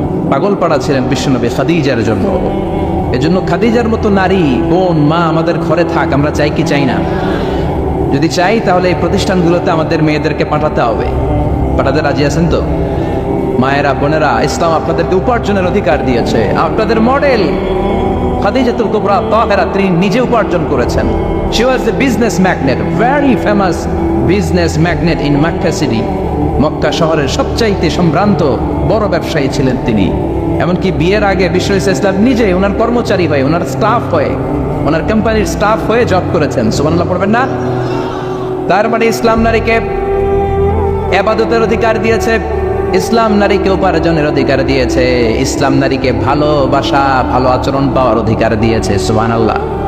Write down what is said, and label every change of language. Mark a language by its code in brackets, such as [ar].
[bn] পাগল পাড়া ছিলেন বিশ্বনবী খাদিজার জন্য। এজন্য খাদিজার মতো নারী, বোন, মা আমাদের ঘরে থাক, আমরা চাই কি চাই না? যদি চাই তাহলে এই প্রতিষ্ঠানগুলোতে আমাদের মেয়েদেরকে পাঠাতে হবে। পাঠাতে রাজি আছেন তো? মায়েরা, বোনেরা, ইসলাম আপনাদেরকে উপার্জনের অধিকার দিয়েছে। আপনাদের মডেল খাদিজাতুল কুবরা তাহেরা, তিনি নিজে উপার্জন করেছেন। [en] She was a business magnate, very famous business magnate in Makkah city. [bn] Mecca শহরের সবচাইতে সম্ভ্রান্ত বড় ব্যবসায়ী ছিলেন তিনি। এমনকি বিয়ের আগে বিশ্ব ইসলাম নিজে ওনার কর্মচারী হয়ে, ওনার স্টাফ হয়ে, ওনার কোম্পানির স্টাফ হয়ে জব করেছেন। সুবহানাল্লাহ পড়বেন না? তার মানে ইসলাম নারীকে ইবাদতের অধিকার দিয়েছে, ইসলাম নারীকে উপার্জনের অধিকার দিয়েছে, ইসলাম নারীকে ভালোবাসা, ভালো আচরণ পাওয়ার অধিকার দিয়েছে। সুবহানাল্লাহ।